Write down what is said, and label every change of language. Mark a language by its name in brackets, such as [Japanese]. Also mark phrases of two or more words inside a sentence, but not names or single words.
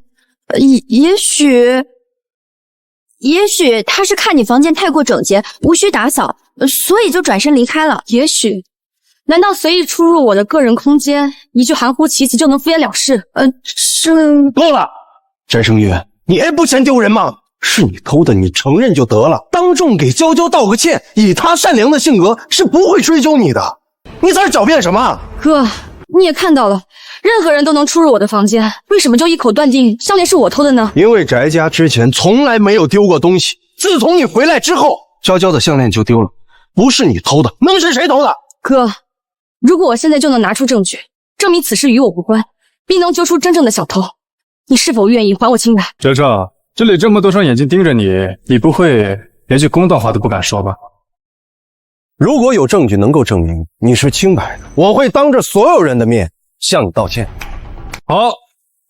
[Chinese] 也許他是看你房間太過整潔，無需打掃，所以就轉身離開了。也許，難道隨意出入我的個人空間，一句含糊其辭就能敷衍了事？是。夠了，翟聲月，你還不嫌丟人嗎？是你偷的，你承認就得了，當眾給嬌嬌道個歉，以她善良的性格是不會追究你的。你在這狡辯什麼？哥，你也看到了，任何人都能出入我的房間，為什麼就一口斷定項鏈是我偷的呢？因為翟家之前從來沒有丟過東西，自從你回來之後，嬌嬌的項鏈就丟了，不是你偷的，能是誰偷的？哥，如果我現在就能拿出證據，證明此事與我無關，並能揪出真正的小偷，你是否願意還我清白？翟少，這裡這麼多雙眼睛盯着你，你不會連句公道話都不敢說吧？如果有證據能夠證明你是清白的，我會當着所有人的面向你道歉。